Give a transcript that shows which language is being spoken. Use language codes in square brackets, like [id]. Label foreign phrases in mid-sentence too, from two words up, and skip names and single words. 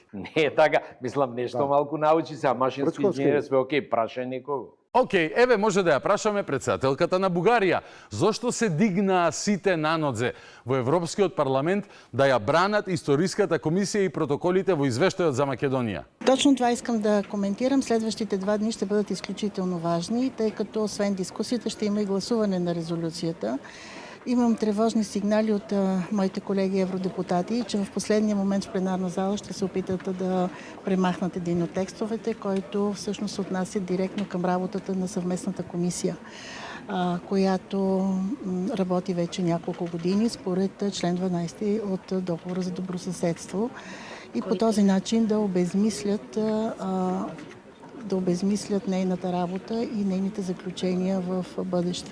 [mk] Не е така, мислам нешто малку научи се, а машински инженер све окей, прашај некого. Океј, еве може да ја прашаме претседателката на Бугарија. Зошто се дигнаа сите нанодзе во Европскиот парламент да ја бранат историската комисија и протоколите во извештајот за Македонија? [bg] Точно това искам да коментирам. Следващите 2 дни ще бъдат изключително важни, тъй като освен дискусията ще има и гласуване на резолюцията. Имам тревожни сигнали от моите колеги евродепутати, че в последния момент в пленарна зала ще се опитат да премахнат един от текстовете, който всъщност се отнася директно към работата на съвместната комисия, която работи вече няколко години според член 12 от договора за добросъседство и по този начин да обезмислят нейната работа и нейните заключения в бъдеще.